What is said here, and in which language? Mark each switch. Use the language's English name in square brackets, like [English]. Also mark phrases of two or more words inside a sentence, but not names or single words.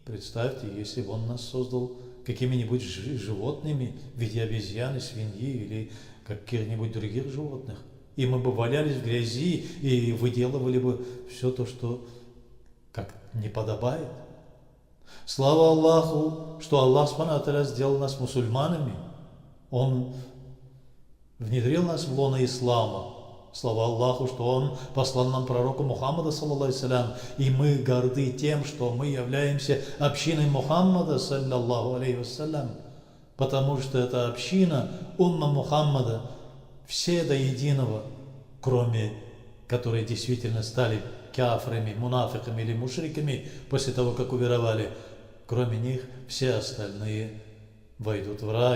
[Russian] Представьте, если бы Он нас создал какими-нибудь животными в виде обезьяны, свиньи или каких-нибудь других животных, и мы бы валялись в грязи и выделывали бы все то, что как не подобает. Слава Аллаху, что [Arabic] الله سبحانه وتعالى [Russian] сделал нас мусульманами. Он внедрил нас в лоно ислама. Слава Аллаху, что Он послал нам пророка Мухаммада, [Arabic] صلى الله عليه وسلم, [Russian] и мы горды тем, что мы являемся общиной Мухаммада, [Arabic] صلى الله عليه وسلم. [Russian] потому что это община, умма Мухаммада, все до единого, кроме которые действительно стали кафрами, мунафиками или мушриками после того, как уверовали, кроме них все остальные войдут в рай.